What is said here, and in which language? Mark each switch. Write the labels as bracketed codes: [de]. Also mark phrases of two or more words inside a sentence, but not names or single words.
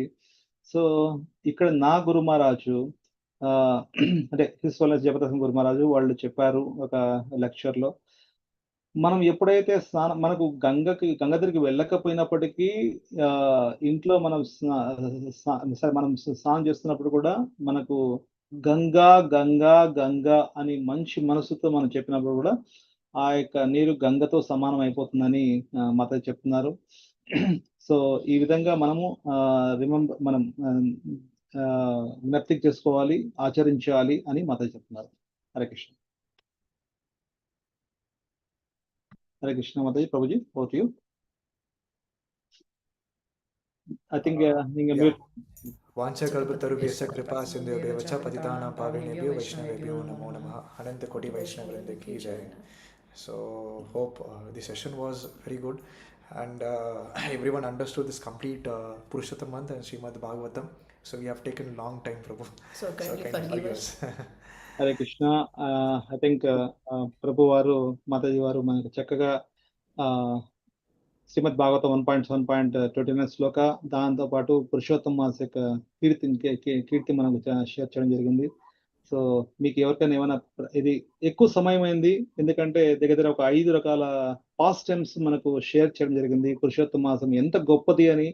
[te] సో ఇక్కడ నా గురు మహారాజు అంటే హిస్వల్నెస్ జబర్దస్త్ గురు మహారాజు వాళ్ళు చెప్పారు ఒక లెక్చర్ లో, మనం ఎప్పుడైతే మనకు గంగ దగ్గరికి వెళ్ళకపోయినప్పటికీ ఇంట్లో మనం మనం స్నానం చేస్తున్నప్పుడు కూడా మనకు గంగా గంగా గంగా అని మంచి మనసుతో మనం చెప్పినప్పుడు కూడా ఆ యొక్క నీరు గంగతో సమానం అయిపోతుందని మాత చెప్తున్నారు. సో ఈ విధంగా మనము మనం జ్ఞప్తికి చేసుకోవాలి, ఆచరించాలి అని మాత చెప్తున్నారు. హరే కృష్ణ. హరే కృష్ణ మాతాజీ. ప్రభుజీ, [en] over to you. I think [sa] వాంఛకల్పతరుభ్యశ్చ కృపా సింధుభ్యశ్చ చ పతితానాం పావనేభ్యో వైష్ణవేభ్యో నమో నమః. అనంత కోటి వైష్ణవృంద కీ జై. [en] So hope the session was very good and everyone understood this complete Purushottam month and Srimad Bhagavatam. So we have taken long time, Prabhu. So kindly forgive us. [te] హరే కృష్ణ. [en] I think [te] ప్రభు వారు మాతాజీ వారు మనకు చక్కగా శ్రీమద్ భాగవతం 1.7.29 శ్లోక, దాంతో పాటు పురుషోత్తమ మాస యొక్క కీర్తి మనకు షేర్ చేయడం జరిగింది. సో మీకు ఎవరికైనా ఏమైనా, ఇది ఎక్కువ సమయం అయింది ఎందుకంటే దగ్గర ఒక 5 రకాల [en] past times [te] మనకు షేర్ చేయడం జరిగింది పురుషోత్తమ మాసం ఎంత గొప్పది అని.